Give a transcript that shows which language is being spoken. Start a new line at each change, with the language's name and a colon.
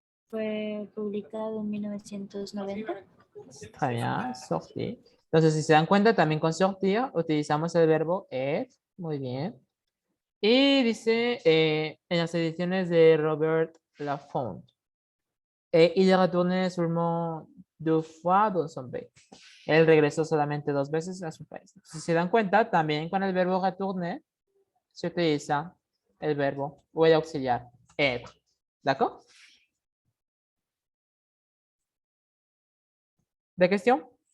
Spanish: Fue publicado en 1990.
French: Très bien, sortir.
Spanish: Entonces, si se dan cuenta, también con sortir utilizamos el verbo être. Muy bien. Y dice en las ediciones de Robert Laffont.
French: Il est retourné seulement 2 fois dans son pays.
Spanish: Él regresó solamente 2 veces a su país. Si se dan cuenta, también con el verbo retourner se utiliza el verbo o el auxiliar être.
French: ¿D'accord?
Spanish: ¿De cuestión?